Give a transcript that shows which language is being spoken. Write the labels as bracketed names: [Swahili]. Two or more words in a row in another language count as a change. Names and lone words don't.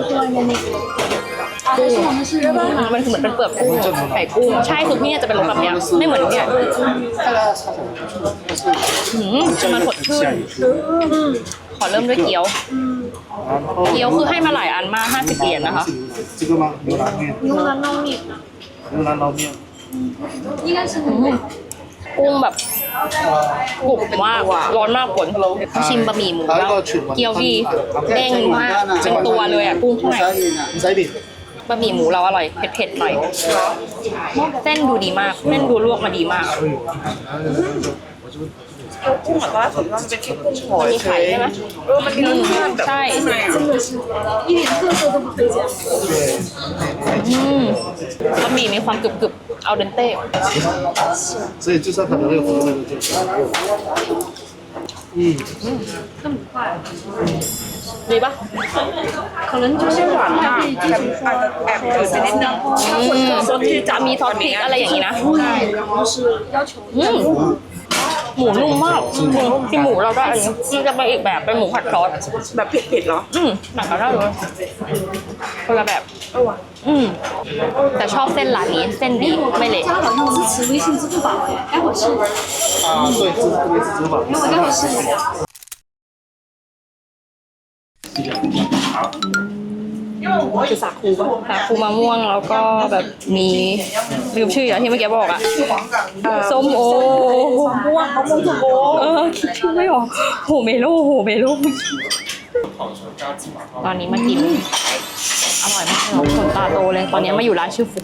[Thai] กุ้งมันคือเหมือนเป็นเปลือกกุ้งไข่กุ้งใช่คือพี่จะเป็นรสแบบเนี้ยไม่เหมือนเนี่ยมันสดชื่นขอเริ่มด้วยเกี๊ยวเกี๊ยวคือให้มาหลายอันมาก50 เหรียญนะคะ [Chinese] 这个吗？牛腩面。牛腩捞面。牛腩捞面。 [Thai] กุ้งแบบกรุบมากร้อนมากฝนชิมบะหมี่หมูแล้วเกี๊ยวดีเด้งมากเป็นตัวเลยอ่ะกุ้งข้างใน ใส่ดิ บะหมี่หมูเราอร่อยเผ็ดๆหน่อยเส้นดูดีมากเส้นดูลวกมาดีมาก เกี๊ยวกุ้งแบบว่าผมว่ามันเป็นแค่กุ้งหอย มีไข่ใช่ไหม มันมีรสชาติแบบ ใช่ บะหมี่มีความกรึบๆ [Italian] al dente [Chinese] 所以就是它的那个风味就 [Thai] ดีปะ ไม่ใช่หวานมากแต่อาจจะแอบเกินไปนิดนึงถ้าคนเกิน ซอสพริกจะมีซอสพริกอะไรอย่างนี้นะหมูนุ่มมากที่หมูเราได้อันนี้มันจะไปอีกแบบเป็นหมูผัดซอส แบบเผ็ดๆเหรอ หนักกว่าได้เลยคนละแบบแต่ชอบเส้นร้านนี้เส้นดีไม่เละ [Chinese] 啊，对，是支付宝。 [Thai] คือสาคูป่ะ ค่ะฟูมะม่วงแล้วก็แบบมีลืมชื่ออย่างที่เมื่อกี้บอกอะส้มโอ ม่วงมะม่วงสุโข คิดชื่อไม่ออกโหเมโลตอนนี้มากินอร่อยมากเลยคนตาโตเลยตอนนี้มาอยู่ร้านชื่อฟุก